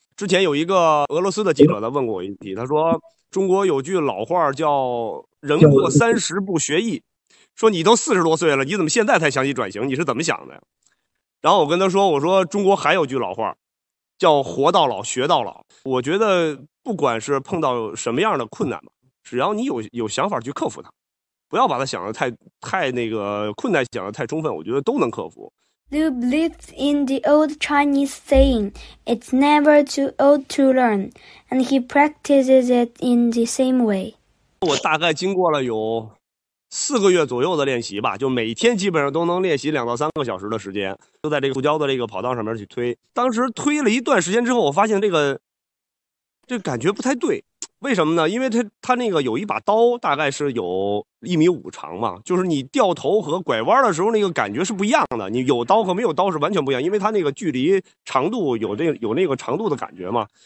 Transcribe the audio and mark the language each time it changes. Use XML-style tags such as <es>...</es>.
<zh>之前有一个俄罗斯的记者他问过我一题，他说中国有句老话叫人过30不学艺，说你都40多岁了，你怎么现在才想起转型，你是怎么想的？然后我跟他说，我说中国还有句老话叫活到老学到老。我觉得不管是碰到什么样的困难吧，只要你有想法去克服它，不要把它想得太那个困难，想得太充分，我觉得都能克服。</zh> <en>Liu believes in the old Chinese saying, "It's never too old to learn," and he practices it in the same way.</en> <zh>我大概经过了有4个月左右的练习吧，就每天基本上都能练习2到3个小时的时间，就在这个塑胶的这个跑道上面去推。当时推了一段时间之后，我发现这个感觉不太对。为什么呢？因为他那个有一把刀，大概是有1.5米长嘛，就是你掉头和拐弯的时候那个感觉是不一样的，你有刀和没有刀是完全不一样，因为他那个距离长度有那个长度的感觉嘛。</zh>